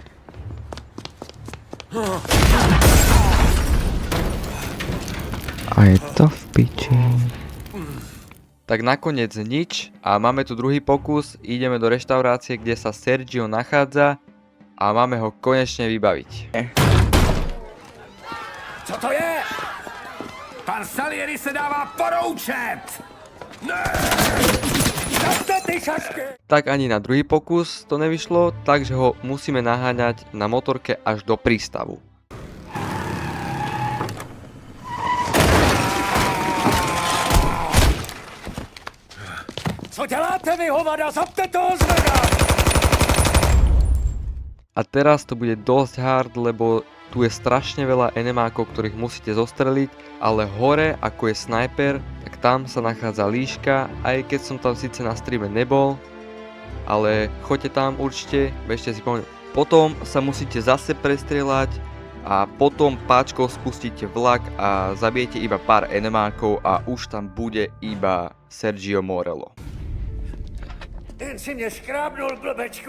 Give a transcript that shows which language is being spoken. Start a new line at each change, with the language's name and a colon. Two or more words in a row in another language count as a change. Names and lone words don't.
Slovak: A je to v piči. Tak nakoniec nič a máme tu druhý pokus, ideme do reštaurácie, kde sa Sergio nachádza a máme ho konečne vybaviť.
Czech: Co to je? Pan Salieri se dává poroučet! Ne! Zaste ty šašky!
Slovak: Tak ani na druhý pokus to nevyšlo, takže ho musíme naháňať na motorke až do prístavu.
Czech: Co děláte vy, hovada? Zapte toho zveda!
Slovak: A teraz to bude dosť hard, lebo tu je strašne veľa enemákov, ktorých musíte zostreliť, ale hore, ako je sniper, tak tam sa nachádza líška, aj keď som tam síce na streame nebol, ale choďte tam určite, bežte si pomôcť. Potom sa musíte zase prestrieľať a potom páčkou spustíte vlak a zabijete iba pár enemákov a už tam bude iba Sergio Morello.
Czech: Jen si mě škrábnul, blbečku.